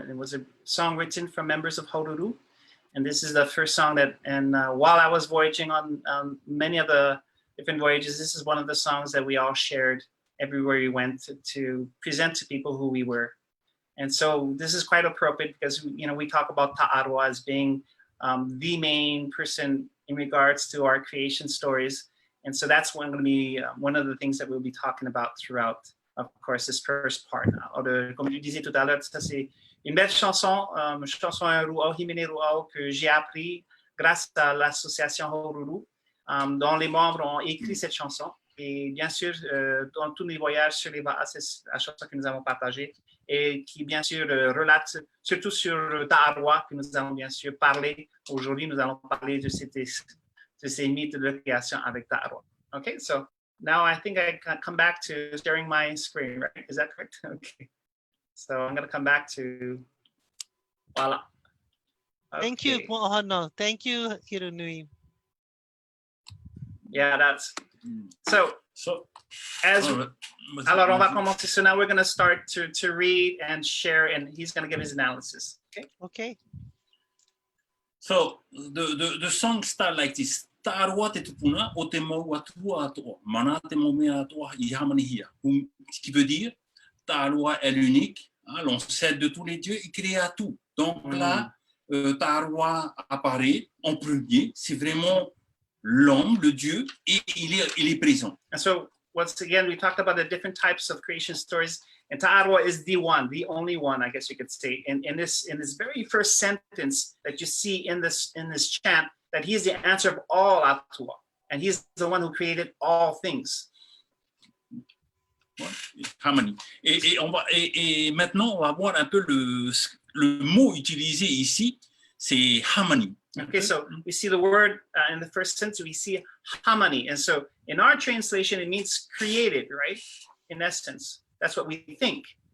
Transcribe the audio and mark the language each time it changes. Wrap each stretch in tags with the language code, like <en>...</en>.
<en>And it was a song written for members of Horuru. And this is the first song that, and while I was voyaging on many of the different voyages, this is one of the songs that we all shared everywhere we went to present to people who we were. And so this is quite appropriate because, you know, we talk about Taʻaroa as being the main person in regards to our creation stories. And so that's going to be one of the things that we'll be talking about throughout, of course, this first part.</en> <fr>Comme je disais tout à l'heure, ça c'est une belle chanson, chanson Ruau Himene Ruau que j'ai appris grâce à l'association Horuru, dont les membres ont écrit cette chanson. Et bien sûr, dans tous les voyages sur les la chanson que nous avons partagée, et qui bien sûr relate surtout sur Taʻaroa que nous allons bien sûr parler. Aujourd'hui, nous allons parler de ces mythes de création avec Taʻaroa.</fr> <en>Okay, so now I think I can come back to sharing my screen, right? Is that correct? Okay. So I'm going to come back to, voila. Okay. Thank you, Mo'ohana. Thank you, Hironui. Yeah, that's, so as,</en> <fr>alors on va commencer.</fr> <en>So now we're going to start to read and share, and he's going to give his analysis. Okay. Okay. So the song starts like this.</en> <ty>Taʻaroa te tupuna o te mau atua atoa. Mana te mau mea atoa I hamanihia.</ty> <fr>Ce qui veut dire, Taʻaroa est l'unique, hein, l'ancêtre de tous les dieux, il créa tout. Donc là, Taʻaroa apparaît en premier. C'est vraiment l'homme, le dieu, et il est présent.</fr> <en>And so once again, we talked about the different types of creation stories, and Taʻaroa is the one, the only one, I guess you could say, in this very first sentence that you see in this chant, that he is the answer of all Atua, and he's the one who created all things. Harmony.</en> <fr>Et maintenant, on va voir un peu le mot utilisé ici, c'est harmony.</fr> <en>Okay, so we see the word in the first sentence, we see harmony. And so in our translation, it means created, right? In essence, that's what we think.</en>